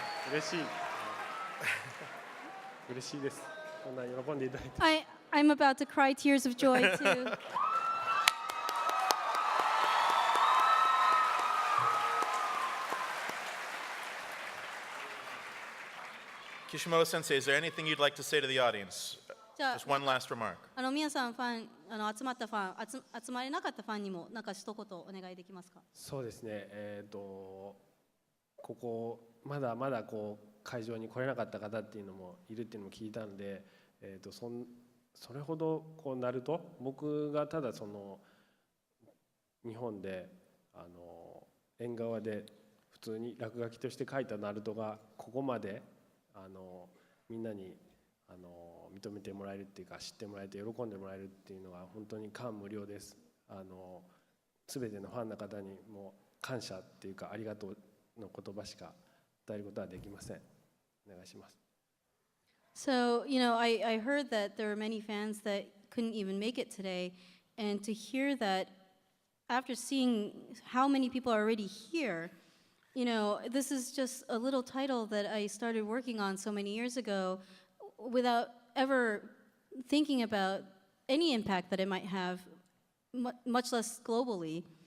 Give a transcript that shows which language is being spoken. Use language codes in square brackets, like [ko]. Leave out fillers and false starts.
[ja] 嬉しい嬉しいですこんな喜んでいただいて [en] I'm about to cry tears of joy too. Kishimoto Sensei, is there anything you'd like to say to the audience? [ja] じゃあ [en] Just one last remark. [ja] 皆さんファン集まったファン集まれなかったファンにもなんか一言お願いできますか。そうですねここまだまだこう会場に来れなかった方っていうのもいるっていうのも聞いたので、それほどこうなると僕がただその日本で縁側で普通に落書きとして書いたナルトがここまでみんなに認めてもらえるっていうか知ってもらえて喜んでもらえるっていうのは本当に感無量です。全てのファンの方にも感謝っていうかありがとうの言葉しか伝えることはできません。お願いします。 [en] So, I heard that there were many fans that couldn't even make it today, and to hear that after seeing how many people are already here, this is just a little title that I started working on so many years ago without ever thinking about any impact that it might have, much less globally.